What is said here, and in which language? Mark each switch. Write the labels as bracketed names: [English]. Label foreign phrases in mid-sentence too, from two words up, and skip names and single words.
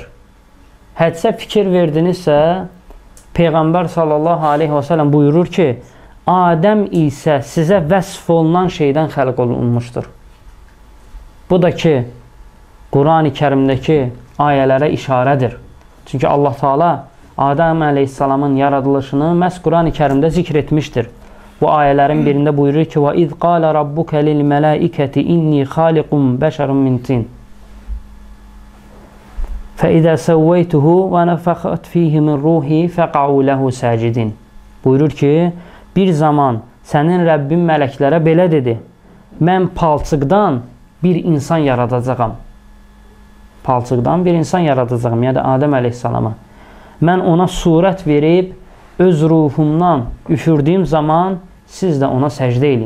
[Azerbaijani] Hədisə fikir verdinizsə, Peyğəmbər [Arabic] صلى الله عليه وسلم [Azerbaijani] buyurur ki, Adəm isə sizə vəsf olunan şeydən xəlq olunmuşdur. Bu da ki, Quran-ı Kərimdəki ayələrə işarədir. Çünki Allah Taala Adəm əleyhissalamın yaradılışını məhz Quran-ı Kərimdə zikr etmişdir. Bu ayələrin birində buyurur ki, [Arabic] وَإِذْ قَالَ رَبُّكَ لِلْمَلَائِكَةِ إِنِّي خَالِقٌ بَشَرٌ مِنْ طِينٍ فَإِذَا سَوَّيْتُهُ وَنَفَخْتُ فِيهِ مِنْ رُوحِي فَقَعُوا لَهُ سَاجِدِينَ. [Azerbaijani] Buyurur ki, bir zaman sənin Rəbbin mələklərə belə dedi, mən palçıqdan bir insan yaradacağam. Palçıqdan bir insan yaradacağam, yəni Adəm əleyhissalama. Mən ona surət verib, öz ruhumdan üfürdüyüm zaman siz də ona səcdə eləyin.